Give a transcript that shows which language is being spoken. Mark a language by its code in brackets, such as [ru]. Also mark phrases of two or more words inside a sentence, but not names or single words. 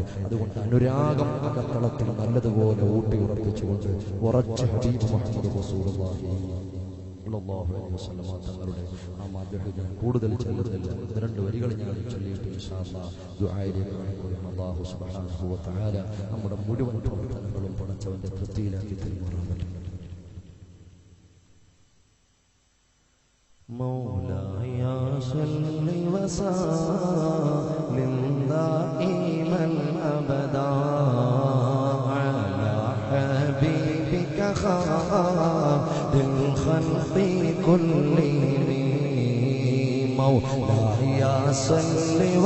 [ml] അതുകൊണ്ട് അനുരാഗം അകത്തളത്തിൽ നല്ലതുപോലെ ഊട്ടിയുറപ്പിച്ചുകൊണ്ട് ഉറച്ച ഹബീബ് മുഹമ്മദ് [ar] رسول الله صلى الله عليه وسلم [ml] തങ്ങളുടെ ആ മദ്ഹ് ഞാൻ കൂടുതൽ ചൊല്ലുന്നില്ല. 2 വരികൾ ഞാൻ ചൊല്ലിയിട്ട് [ar] إن شاء الله [ml] ദുആയിലേക്ക് കടക്കുകയാണ്. [ar] الله سبحانه وتعالى [ml] നമ്മുടെ മുഴുവൻ പ്രവർത്തനങ്ങളും പടച്ചവന്റെ തൃപ്തിയിലാക്കി തരുമാറാകട്ടെ. [ar] مولاي صل وسلم دائما أبدا على حبيبك خير الخلق كلهم مولاي صل